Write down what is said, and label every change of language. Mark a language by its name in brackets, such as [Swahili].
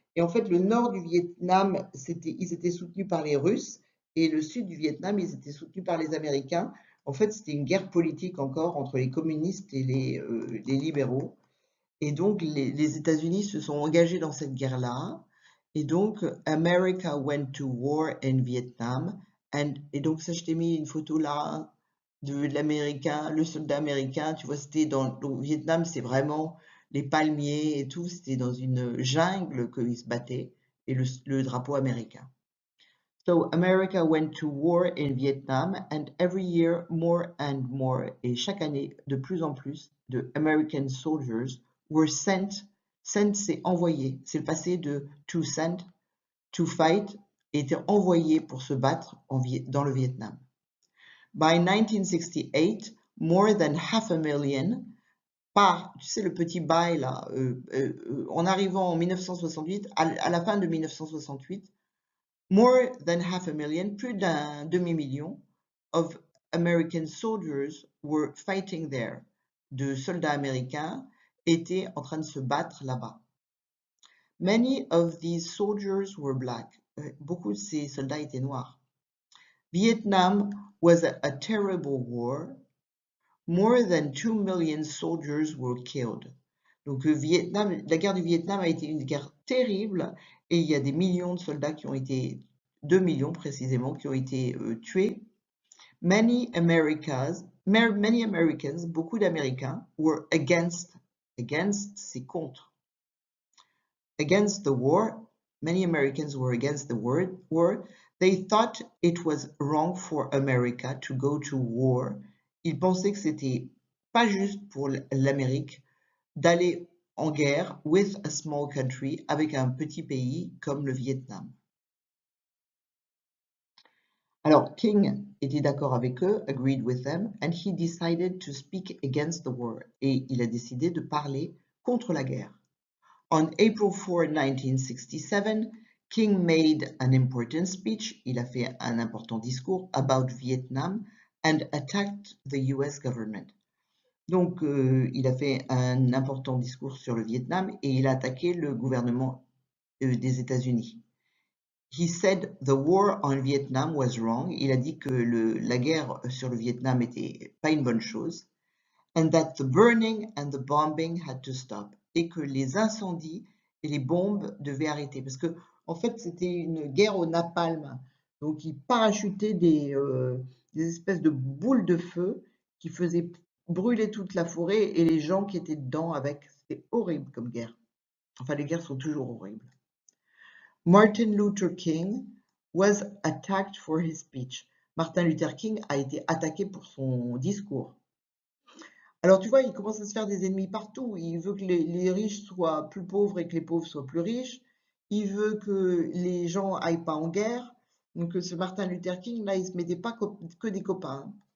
[French] Et en fait, le nord du Vietnam, ils étaient soutenus par les Russes. Et le sud du Vietnam, ils étaient soutenus par les Américains. En fait, c'était une guerre politique encore entre les communistes et les libéraux. Et donc, les États-Unis se sont engagés dans cette guerre-là. Et donc, [English] America went to war in Vietnam. [French] Et donc, ça, je t'ai mis une photo là de l'américain, le soldat américain. Tu vois, c'était au Vietnam, c'est vraiment les palmiers et tout. C'était dans une jungle qu'ils se battaient. Et le drapeau américain. [English] So America went to war in Vietnam, and every year more and more, [French] et chaque année de plus en plus, de [English] American soldiers were sent. [French] Sent, c'est envoyé. C'est le passé de [English] to send, to fight, [French] étaient envoyés pour se battre dans le Vietnam. [English] By 1968, more than 500,000, [French] tu sais, le petit bail là, en arrivant en 1968, à la fin de 1968, [English] more than 500,000, [French] plus d'un demi-million, [English] of American soldiers were fighting there. [French] De soldats américains étaient en train de se battre là-bas. [English] Many of these soldiers were black. [French] Beaucoup de ces soldats étaient noirs. [English] Vietnam was a terrible war. More than 2 million soldiers were killed. [French] Donc la guerre du Vietnam a été une guerre terrible et il y a des millions de soldats qui ont été 2 millions précisément, qui ont été tués. [English] Many Americans, [French] beaucoup d'Américains, [English] were against, [French] c'est contre. [English] Against the war, many Americans were against the war. They thought it was wrong for America to go to war. [French] Ils pensaient que c'était pas juste pour l'Amérique d'aller en guerre [English] with a small country, [French] avec un petit pays comme le Vietnam. Alors, King était d'accord avec eux, [English] agreed with them, and he decided to speak against the war. [French] Et il a décidé de parler contre la guerre. [English] On April 4, 1967, King made an important speech. [French] Il a fait un important discours [English] about Vietnam and attacked the US government. [French] Donc, il a fait un important discours sur le Vietnam et il a attaqué le gouvernement des États-Unis. [English] He said the war on Vietnam was wrong. [French] Il a dit que la guerre sur le Vietnam était pas une bonne chose. [English] And that the burning and the bombing had to stop. [French] Et que les incendies et les bombes devaient arrêter. Parce que, en fait, c'était une guerre au napalm. Donc, ils parachutaient des espèces de boules de feu qui faisaient brûler toute la forêt et les gens qui étaient dedans avec. C'était horrible comme guerre. Enfin, les guerres sont toujours horribles. [English] Martin Luther King was attacked for his speech. [French] Martin Luther King a été attaqué pour son discours. Alors tu vois, il commence à se faire des ennemis partout. Il veut que les riches soient plus pauvres et que les pauvres soient plus riches. Il veut que les gens aillent pas en guerre. Donc ce Martin Luther King, là, il se mettait pas que des copains.